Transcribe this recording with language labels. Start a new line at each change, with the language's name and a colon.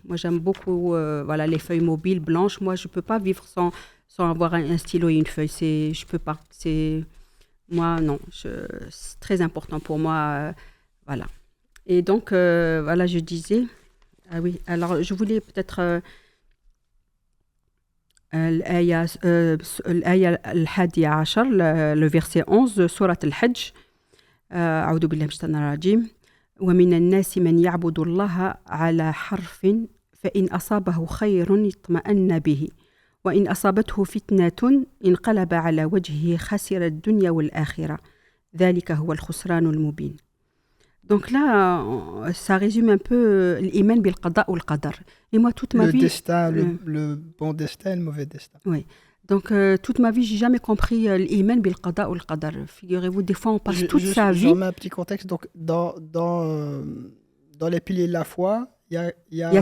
French: Moi, j'aime beaucoup voilà, les feuilles mobiles blanches. Moi, je peux pas vivre sans avoir un stylo et une feuille. Je peux pas. Moi, non. C'est très important pour moi. Voilà. Et donc, voilà, je disais. Ah oui, alors je voulais peut-être.
Arabic: الآية الآية الحادية عشر
French: le verset 11
Arabic: سورة الحج أعوذ بالله من الشيطان الرجيم ومن الناس من يعبد الله على حرف فإن أصابه خير اطمأن به وإن أصابته فتنة انقلب على وجهه خسر الدنيا والآخرة ذلك هو الخسران المبين.
French: Donc là, ça résume un peu l'iman bil qada ou le qadar. Et moi, toute ma vie... Destin, le bon destin et le mauvais destin. Oui. Donc, toute ma vie, j'ai jamais compris l'iman bil qada ou le qadar. Figurez-vous, des fois, on passe toute sa vie... Je remets un petit contexte. Donc, dans les piliers de la foi, il y a